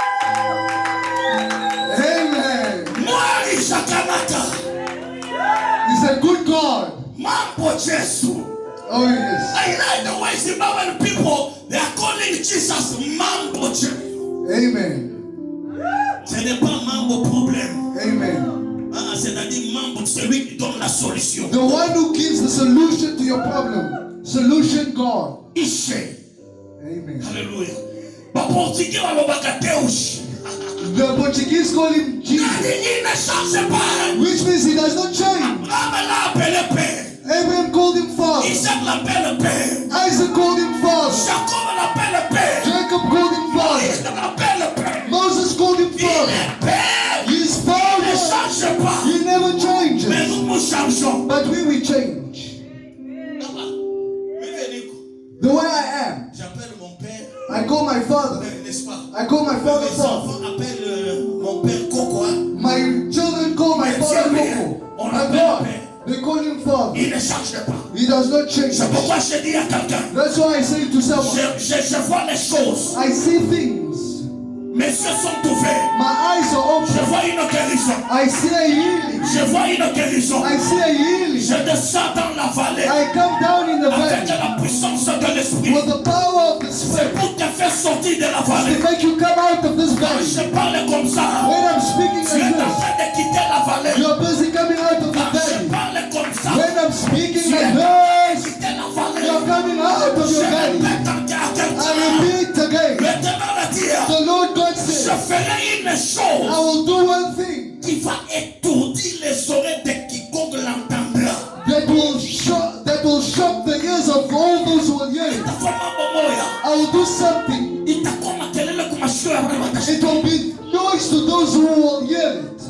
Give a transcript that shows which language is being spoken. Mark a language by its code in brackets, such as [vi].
[en] Amen. [sn] Mwari shakanata. [en] He's a good God. [sn] Mambo Jesu. [en] Oh, yes. I like the way Zimbabwean people, they are calling Jesus Mambo Jesu. Amen. [fr] Ce n'est pas Mambo problème. [en] Amen. [fr] C'est-à-dire Mambo, celui qui donne la solution. [en] The one who gives the solution to your problem. Solution God. [sn] Ishe. [en] Amen. Hallelujah. [ln] Baportugais walobaka Deus. [en] The Portuguese call him Jesus, [fr] Il ne change pas. [en] which means he does not change. [fr] Abraham l'a appelé Père. [en] Abraham called him father. [fr] Isaac l'appelle Père. [en] Isaac called him father. [fr] Jacob l'appelle Père. [en] Jacob called him [fr] Moïse [en] father. [fr] l'appelle Père. [en] Moses called him [fr] Il [en] father. [fr] est Père. [en] He is [fr] Il ne [en] father. [fr] change pas. [en] He never [fr] Mais [en] changes. [fr] nous changeons. [en] But we change. The way I am. [fr] J'appelle mon père. [en] I call my father. [fr] N'est-ce pas? [en] I call my father [fr] Mes [en] father. [fr] enfants appellent mon père Coco. [en] My children call my father Coco. My God, they call him father. [fr] Il ne change pas. [en] He does not change. [fr] C'est pourquoi je dis à quelqu'un, [en] That's why I say to someone, [fr] je vois les choses. [en] I see things. [fr] Mes yeux sont ouverts. [en] My eyes are [fr] Je [en] open. [fr] vois une guérison. [en] I see a healing. [fr] Je vois une guérison. [en] I see a healing. [fr] Je descends dans la vallée [en] I come down in the [fr] avec [en] valley [fr] la puissance de l'esprit. [en] with the power of the [fr] C'est [en] Spirit [fr] pour te faire sortir de la vallée. [en] to make you come out of this [fr] Quand [en] valley. [fr] je parle comme ça, [en] When I'm speaking [fr] tu es en [en] like this, [fr] train de quitter la vallée. [en] you're busy coming out of the [fr] Quand je [en] valley. [fr] parle comme ça, [en] When I'm speaking [fr] tu es en [en] like [fr] train de [en] this, [fr] quitter la vallée. [en] you're coming out of [fr] Je [en] your valley. [fr] répète encore à [en] I [fr] quelqu'un. [en] repeat again. [fr] Maintenant, le dire, [en] The Lord God [fr] je [en] said, [fr] ferai une [en] I [fr] chose [en] will do one thing [fr] qui va étourdir les oreilles de quiconque l'entendra. [en] that will shock the ears of all those who will hear it. [fr] Ta femme [en] something, it will be noise to those who will hear it.